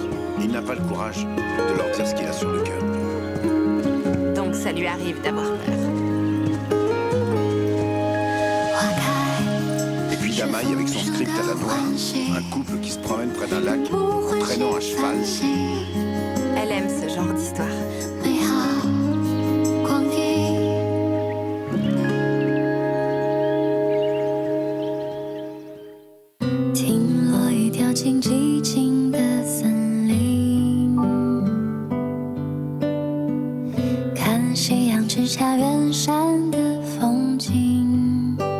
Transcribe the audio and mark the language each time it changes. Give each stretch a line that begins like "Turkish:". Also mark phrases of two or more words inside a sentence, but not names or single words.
French: Il n'a pas le courage de leur dire ce qu'il a sur le cœur. Donc ça lui arrive d'avoir peur. Et puis Damaï avec son script à la noix. Un couple qui se promène près d'un lac, traînant un cheval. Elle aime ce genre d'histoire.
Chinese: 美好光阴。听落雨掉进寂静的森林，看夕阳之下远山的风景，